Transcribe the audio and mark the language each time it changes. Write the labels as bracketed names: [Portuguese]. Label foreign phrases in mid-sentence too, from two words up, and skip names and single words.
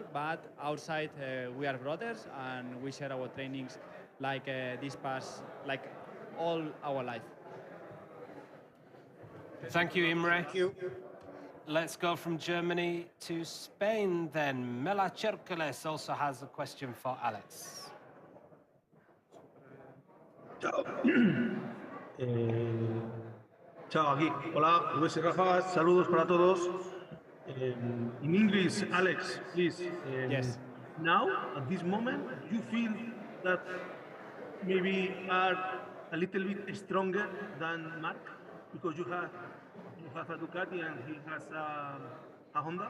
[English] But outside, we are brothers, and we share our trainings like this past, like all our life. Thank you, Imre. Thank you. Let's go from Germany to Spain then. Mela Cercoles also has a question for Alex. [Italian] Ciao. Ciao, [Spanish] aquí. Hola, Luis y Rafa. Saludos para todos. [English] In English, Alex, please. Yes. Now, at this moment, you feel that maybe are a little bit stronger than Mark? Because you have a Ducati and he has a Honda.